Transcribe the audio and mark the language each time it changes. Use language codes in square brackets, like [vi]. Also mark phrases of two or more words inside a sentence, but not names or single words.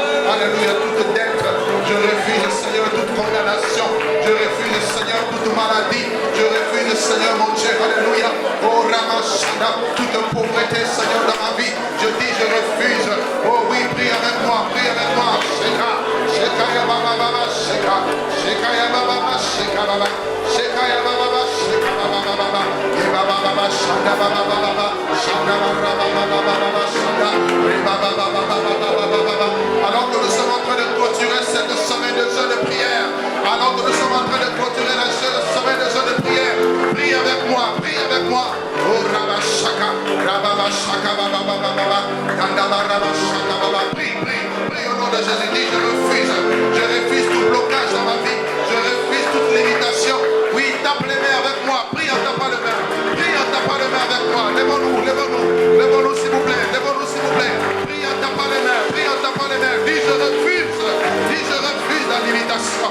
[fr] Alléluia, toute dette. Je refuse, Seigneur, toute condamnation. Je refuse, Seigneur, toute maladie. Je refuse, Seigneur mon Dieu, alléluia. Oh Ramachanda, toute pauvreté, Seigneur, dans ma vie. Je dis, je refuse. Oh oui, prie avec moi, prie avec moi. Sheka, Sheka ya baba baba, Sheka, Sheka ya baba baba, Sheka baba, Sheka ya baba baba, Sheka baba baba, Ye baba baba, Shanda baba baba, Shanda baba baba baba, Shanda, Ye baba baba baba baba. Alors que nous sommes en train de clôturer cette semaine de jeûne de prière, alors que nous sommes en train de clôturer la semaine de jeûne de prière, prie avec moi, prie avec moi. Oh Rabashaka, Rabashaka baba baba baba, Yanda baba Shaka baba, prie, prie, prie au nom de Jésus. Dis, je refuse tout blocage dans ma vie, je refuse toute limitation. Oui, tape les mains avec moi, prie en tapant les mains, prie en tapant les mains avec moi. Lève-nous, lève-nous, lève-nous s'il vous plaît, lève-nous s'il vous plaît. Prie en tapant les mains, prie en tapant les mains. Dis, je refuse la limitation.